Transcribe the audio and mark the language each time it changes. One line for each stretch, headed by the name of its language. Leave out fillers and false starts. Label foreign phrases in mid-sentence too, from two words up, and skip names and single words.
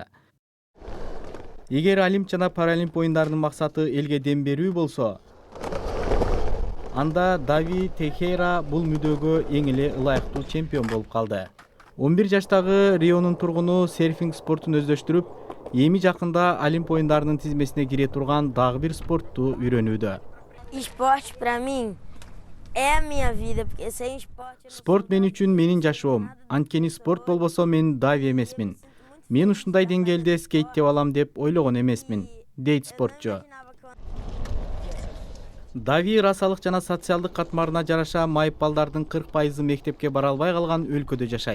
Kyrgyz: Эгер Олимп жана Паралимп оюндарынын максаты элге дем берүү болсо, анда Дави Техейра бул мүдөгө эң эле ылайыктуу чемпион болуп калды. 11 жаштагы Рионун тургуну серфинг спортун өздөштүрүп, эми жакында Олимп оюндарынын тизмесине кире турган дагы бир спортту үйрөнүүдө.
Portuguese: Esporte pra mim é a minha vida, porque sem esporte
Kyrgyz: Спорт мен үчүн менин жашоом. Анткени спорт болбосо мен дави эмесмин. Мен ушундай деңгээлде скейттеп алам деп ойлогон эмесмин, дейт спортчу. Дави расалык жана социалдык катмарына жараша майып балдардын 40% мектепке бара албай калган өлкөдө жашайт.